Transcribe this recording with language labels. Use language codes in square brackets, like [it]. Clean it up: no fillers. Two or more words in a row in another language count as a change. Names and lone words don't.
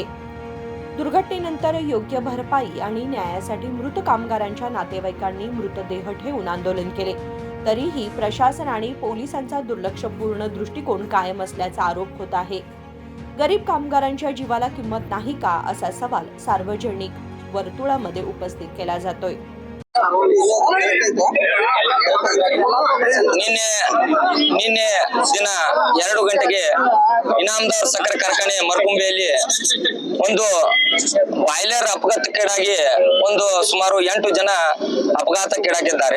[mr] दुर्घटनेनंतर योग्य भरपाई आणि न्यायासाठी मृत कामगारांच्या नातेवाईकांनी मृतदेह ठेवून आंदोलन केले. तरीही प्रशासन आणि पोलिसांचा दुर्लक्षपूर्ण दृष्टिकोन कायम असल्याचा आरोप होत आहे. गरीब कामगारांच्या जीवाला किंमत नाही का असा सवाल सार्वजनिक वर्तुळामध्ये उपस्थित केला जातोय. [kn] ನಿನ್ನೆ ದಿನ 2 ಗಂಟೆಗೆ ಇನಾಮದಾರ್ ಸಕ್ಕರೆ ಕಾರ್ಖಾನೆ ಮರಕುಂಬಿಯಲ್ಲಿ ಒಂದು ಬಾಯ್ಲರ್ ಅಪಘಾತಕ್ಕೀಡಾಗಿ ಸುಮಾರು 8 ಜನ ಅಪಘಾತಕ್ಕೀಡಾಗಿದ್ದಾರೆ.